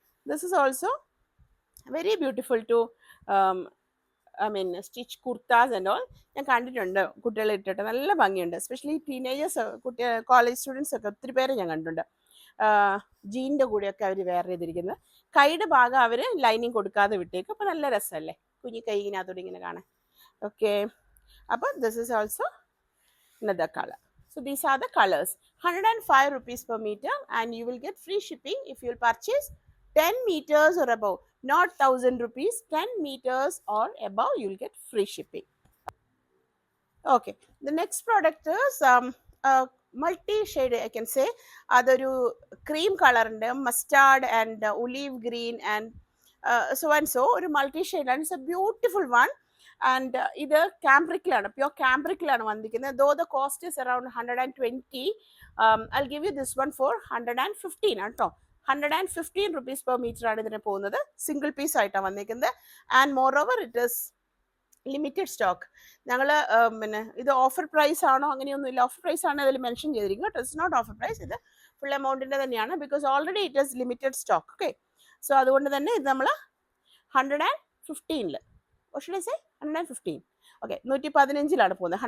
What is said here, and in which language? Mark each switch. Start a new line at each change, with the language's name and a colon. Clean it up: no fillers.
English: This is also very beautiful to stitch kurtas and all.
Malayalam: ഞാൻ കണ്ടിട്ടുണ്ട്, കുട്ടികളെ ഇട്ടിട്ട് നല്ല ഭംഗിയുണ്ട്. എസ്പെഷ്യലി ടീനേജേഴ്സ്, കോളേജ് സ്റ്റുഡൻസ് ഒക്കെ ഒത്തിരി പേര് ഞാൻ കണ്ടിട്ടുണ്ട്. ജീൻ്റെ കൂടെയൊക്കെ അവർ വെയർ ചെയ്തിരിക്കുന്നത്. കൈയുടെ ഭാഗം അവർ ലൈനിങ് കൊടുക്കാതെ വിട്ടേക്കും. അപ്പോൾ നല്ല രസമല്ലേ, കുഞ്ഞി കൈ ഇതിനകത്തോടെ ഇങ്ങനെ കാണാൻ. ഓക്കെ, അപ്പോൾ
English: This is also another color. So these are the colors. 105 rupees per meter, and you will get free shipping if you will purchase 10 meters or above, not 1000 rupees. 10 meters or above you will get free shipping. Okay, the next product is multi shade, I can say. Adoru cream color and mustard and olive green and so and so ഒരു multi ഷെയ്ഡാണ്. It's a beautiful one.
Malayalam: And ഇത് ക്യാമ്പ്രിക്കിലാണ്, pure ക്യാമ്പ്രിക്കിലാണ് വന്നിരിക്കുന്നത്.
English: Though the cost is around 120. I'll give you this one for 115
Malayalam: ആണ് കേട്ടോ. 115 rupees per meter ആണ് ഇതിന് പോകുന്നത്. Single piece ആയിട്ടാണ് വന്നിരിക്കുന്നത്.
English: And moreover it is limited stock.
Malayalam: ഞങ്ങൾ പിന്നെ ഇത് ഓഫർ പ്രൈസ് ആണോ അങ്ങനെയൊന്നും ഇല്ല. ഓഫർ പ്രൈസ് ആണ് അതിൽ മെൻഷൻ ചെയ്തിരിക്കുന്നത് കേട്ടോ.
English: it's not offer price,
Malayalam: ഇത് ഫുൾ എമൗണ്ടിൻ്റെ തന്നെയാണ്.
English: Because already it is limited stock.
Malayalam: Okay, so അതുകൊണ്ട് തന്നെ ഇത് നമ്മൾ 115 115 ഓക്കെ 115 പോകുന്നത്.